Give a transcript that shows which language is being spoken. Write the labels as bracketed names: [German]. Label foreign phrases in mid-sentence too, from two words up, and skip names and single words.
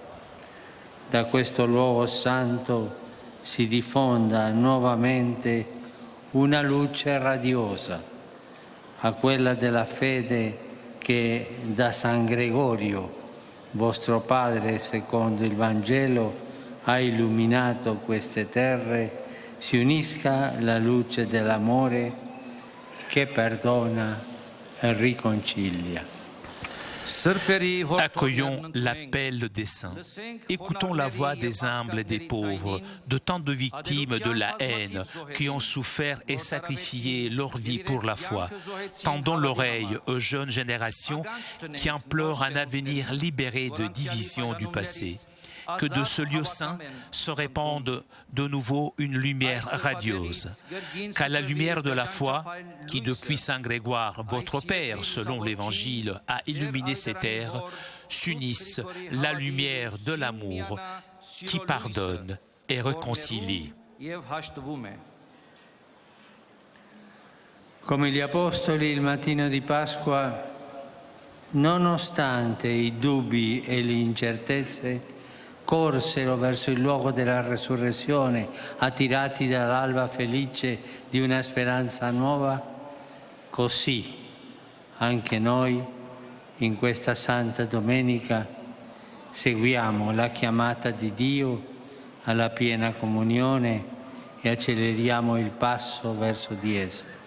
[Italian] Da questo luogo santo si diffonda nuovamente una luce radiosa, a quella della fede che da San Gregorio, vostro padre secondo il Vangelo, ha illuminato queste terre, si unisca la luce dell'amore che perdona e riconcilia. [French] Accueillons l'appel des saints. Écoutons la voix des humbles et des pauvres, de tant de victimes de la haine qui ont souffert et sacrifié leur vie pour la foi. Tendons l'oreille aux jeunes générations qui implorent un avenir libéré de divisions du passé. Que de ce lieu saint se répande de nouveau une lumière radieuse. Qu'à la lumière de la foi, qui depuis Saint Grégoire, votre Père, selon l'Évangile, a illuminé ces terres, s'unisse la lumière de l'amour qui pardonne et réconcilie. [Italian] Come gli Apostoli il mattino di Pasqua, nonostante i dubbi e le incertezze, corsero verso il luogo della resurrezione, attirati dall'alba felice di una speranza nuova, così anche noi in questa Santa Domenica seguiamo la chiamata di Dio alla piena comunione e acceleriamo il passo verso di essa.